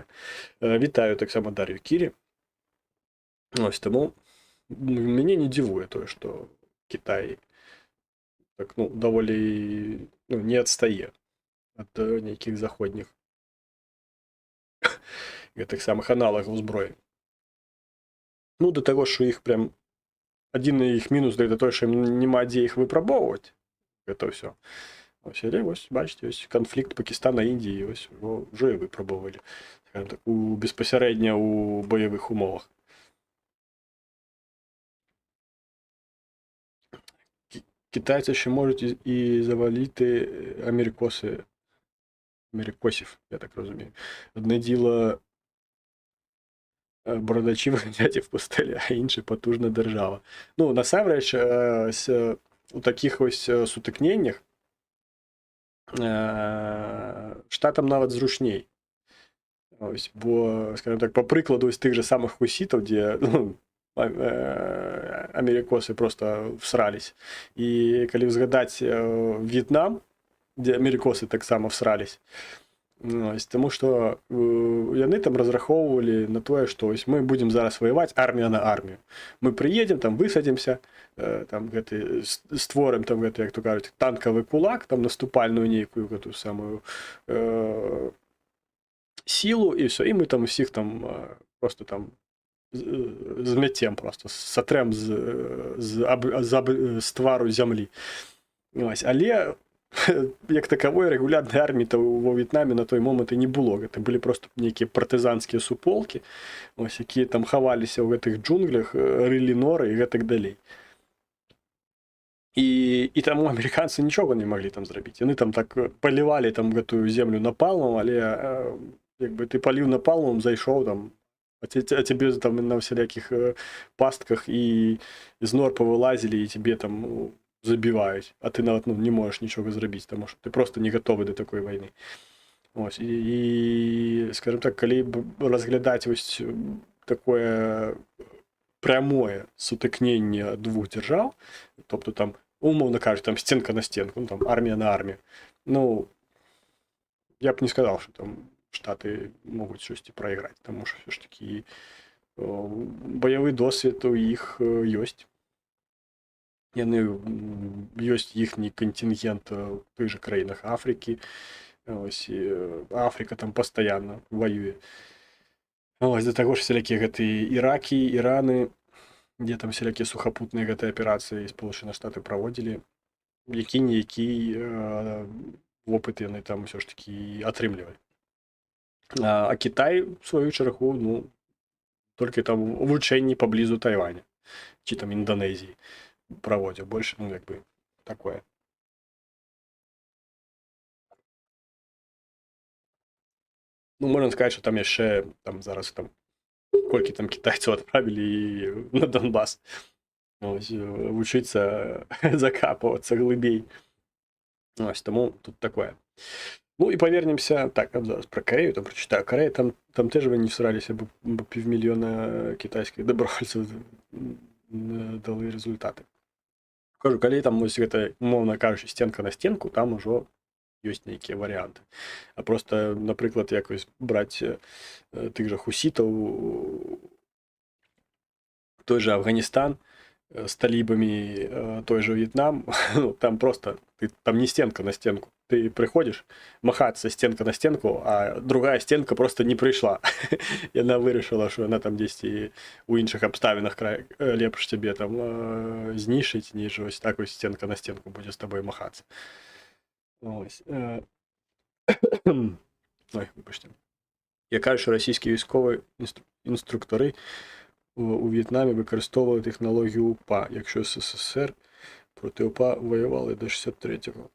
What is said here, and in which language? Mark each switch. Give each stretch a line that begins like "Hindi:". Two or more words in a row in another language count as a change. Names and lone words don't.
Belarusian: Вітаю таксама Дар'ю Кірі. Ось таму мяне не дзівуе тое, што Кітай так, ну, даволі, ну, не адстае ад нейкіх заходніх гэтых самых аналагаў зброі. Ну, да таго, што іх прям адзіны іх мінус, да тое, што ім няма дзе іх выпрабоўваць, гэта ўсё. Ось, але вось, бачыце, ось канфлікт Пакістана, Індіі,
Ukrainian: ось його вже випробували, скажімо так, безпосередньо у бойових умовах. Китайці ще можуть і завалити америкосів, я так розумію. Одне діло бородачі виганяти в пустелі, а інше потужна держава. Ну,
Belarusian: насамрэч, у таких ось сутыкненнях штатам нават зручней.
Ukrainian: Ось, бо, скажімо так, по прикладу ось тих же самих хусітів, де, ну, америкосы просто всрались. І коли згадати В'єтнам, де америкосы так само всрались, ось, тому що
Belarusian: яны там разраховували на тое,
Ukrainian: що ось ми будемо зараз воювати армія на армію. Ми приїдемо, там висадимося, там гэты, створимо там гэты, як то кажуть, танковий кулак, там наступальну нейкую гэту самую силу, і все, і ми там усіх там просто там зметем просто,
Belarusian: сотрем з твару зямлі.
Ukrainian: Ось, але як такової регулярної армії то во В'єтнамі на той момент і не було. Це були просто нейкі партизанські суполки, ось, які там хавалися в гэтых джунглях, рылі норы і гэтак далей.
Belarusian: І таму амерыканцы нічога не маглі там зрабіць. Яны там так палівалі там гэтую землю напалмом, але як бы ты паліў напалмом, зайшоў там,
Ukrainian: а тебе там на всяких пастках і з нор повилазили, і тебе там забивають, а ти навіть, ну, не можеш нічого зробити, тому що ти просто не готовий до такої війни. Ось, і, скажімо так, коли розглядати ось таке прямое сутикнення двох держав, тобто там, умовно кажуть, там стінка на стінку, ну, там армія на армію, ну, я б не сказав, що там Штаты
Belarusian: могуць штосьці прайграць, таму што ўсё ж такі баявы досвед у іх ёсць. Яны ёсць іхні кантынгент у тых жа краінах Афрыкі. Ось, Афрыка там пастаянна ваюе. Ось, да таго ж всялякія гэтыя Іракі, Іраны, дзе там всялякія сухапутныя гэтыя аперацыі Сполучаныя Штаты праводзілі, які-ніякі вопыт яны там ўсё ж такі атрымлівалі.
Ukrainian: А Китай, в свою чергу, ну, тільки там вучэнні поблизу Тайваня, чи там Індонезії проводив. Больше, ну, якби, такое. Ну, можна сказати, що
Belarusian: там яшчэ, там зараз там, колькі там
Ukrainian: китайців відправили на Донбас. Ось, вчитися закапуватися глибей. Ось, тому тут такое. Ну, і повернемся, так, зараз про Корею, там прочитаю. Корея, там теж вони всралися, бо півмільйона китайських добровольців дали результати. Кажу, коли там, ось, гэта, умовно кажучи, стінка на стінку, там уже
Belarusian: ёсць нейкія
Ukrainian: варіанти. А просто, наприклад, якось брати тих же хусітів, той же Афганістан,
Russian: с талибами той же Вьетнам, ну, там просто, там не стенка на стенку. Ты приходишь махаться стенка на стенку, а другая стенка просто не пришла. И она вырашила, что она там
Ukrainian: десь і у інших обставинах
Belarusian: лепш тебе там знішить,
Ukrainian: ніж ось так ось стенка на стенку буде з тобою махатися. Ось. Ой, вибачте. Я кажу, що російські військові інструктори у В'єтнамі використовували технологію УПА, якщо СССР проти УПА воювали до 63-го.